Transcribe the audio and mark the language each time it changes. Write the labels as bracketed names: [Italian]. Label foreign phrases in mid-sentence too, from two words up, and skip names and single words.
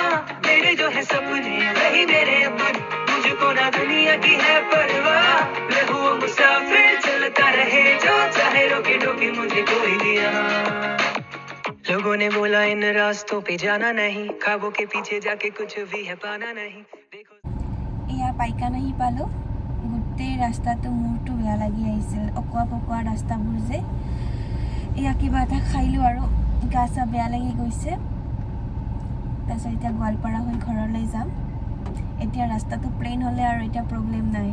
[Hindi] मेरे जो है सपने वही मेरे अपन, मुझको ना दुनिया की है परवाह। मैं हूँ मुसाफिर, चलता रहे जो चाहे रोके टोके मुझे कोई भी यहाँ। लोगों ने बोला इन रास्तों पे जाना नहीं, ख्वाबों के पीछे जाके कुछ भी है पाना नहीं। देखो [Assamese] এয়া পাইকান আহি পালোঁ। গোটেই ৰাস্তাটো মূৰটো বেয়া লাগি আহিছিল, অকোৱা পকোৱা ৰাস্তাবোৰ যে। এয়া কিবা এটা খাইলোঁ আৰু গা চা বেয়া লাগি গৈছে। তাৰপিছত এতিয়া গোৱালপাৰা হৈ ঘৰলৈ যাম। এতিয়া ৰাস্তাটো প্লেইন হ'লে আৰু এতিয়া প্ৰব্লেম নাই।